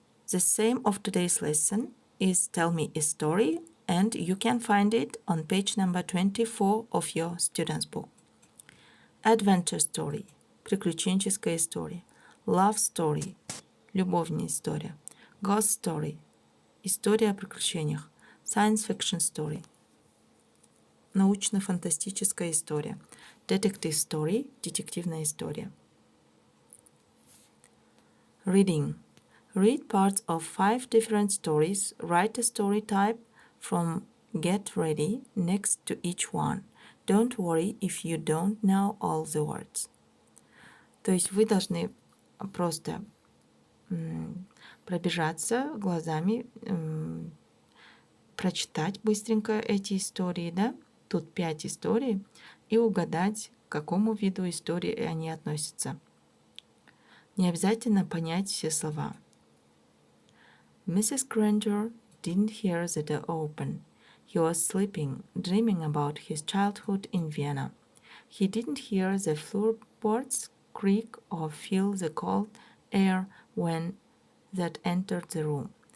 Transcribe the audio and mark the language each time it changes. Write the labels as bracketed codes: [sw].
[en] The theme of today's lesson is Tell Me a Story, and you can find it on page number 24 of your student's book. [ru] Adventure Story – приключенческая история. Love Story – любовная история. Ghost Story – история о приключениях. Science Fiction Story – научно-фантастическая история. Detective Story – детективная история. [en] Reading. Read parts of 5 different stories. Write a story type from Get Ready next to each one. Don't worry if you don't know all the words. [ru] То есть вы должны просто пробежаться глазами, прочитать быстренько эти истории, да? Тут 5 историй, и угадать, к какому виду истории они относятся. Не обязательно понять все слова. [en] Mrs. Granger didn't hear the door open. He was sleeping, dreaming about his childhood in Vienna. He didn't hear the floorboards creak or feel the cold air when that entered the room.